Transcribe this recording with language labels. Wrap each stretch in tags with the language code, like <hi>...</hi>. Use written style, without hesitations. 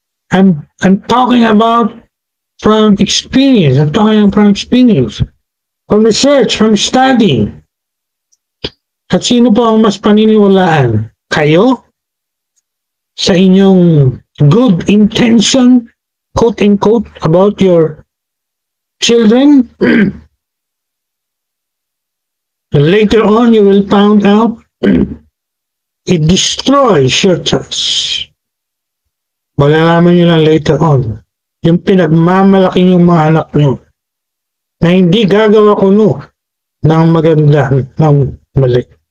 <en>I'm talking about from experience. I'm talking from experience. From research, from study.</en> <tl>At sino po ang mas paniniwalaan? Kayo? Sa inyong</tl> <en>good intention, quote-unquote, about your children? Later on, you will find out it destroys your trust.</en> <tl>Malalaman nyo lang</tl> <en>later on</en> <tl>yung pinagmamalaki yung mga anak nyo na hindi gagawa kuno ng maganda ng mali.</tl>